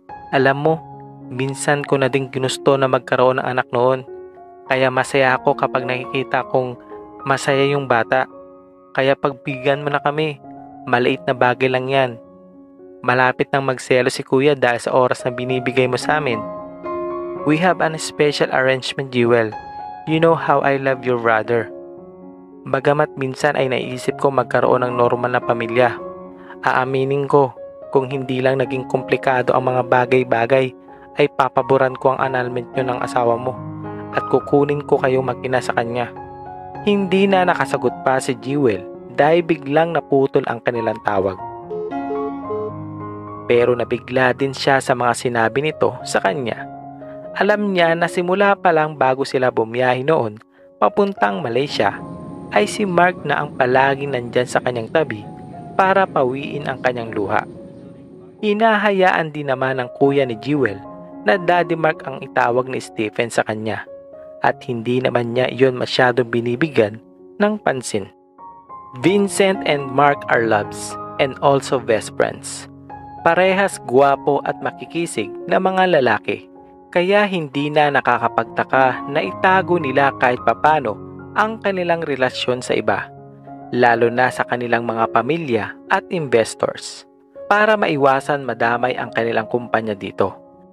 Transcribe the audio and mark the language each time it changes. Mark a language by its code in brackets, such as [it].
[tl] Alam mo, minsan ko na din ginusto na magkaroon ng anak noon. Kaya masaya ako kapag nakikita kong masaya yung bata. Kaya pagbigyan mo na kami, maliit na bagay lang yan. Malapit nang magselo si kuya dahil sa oras na binibigay mo sa amin. [en] We have an special arrangement, Jewel. You know how I love your brother. [tl] Bagamat minsan ay naisip ko magkaroon ng normal na pamilya. Aaminin ko, Kung hindi lang naging komplikado ang mga bagay-bagay, ay papaboran ko ang annulment nyo ng asawa mo at kukunin ko kayo mag-ina sa kanya. Hindi na nakasagot pa si Jewel dahil biglang naputol ang kanilang tawag. Pero nabigla din siya sa mga sinabi nito sa kanya. Alam niya na simula pa lang bago sila bumiyahe noon papuntang Malaysia ay si Mark na ang palaging nandyan sa kanyang tabi para pawiin ang kanyang luha. Hinahayaan din naman ng kuya ni Jewel na Daddy Mark ang itawag ni Stephen sa kanya at hindi naman niya iyon masyadong binibigyan ng pansin. [en] Vincent and Mark are loves and also best friends. [tl] Parehas gwapo at makikisig na mga lalaki, kaya hindi na nakakapagtaka na itago nila kahit papano ang kanilang relasyon sa iba, lalo na sa kanilang mga pamilya at investors, para maiwasan madamay ang kanilang kumpanya dito.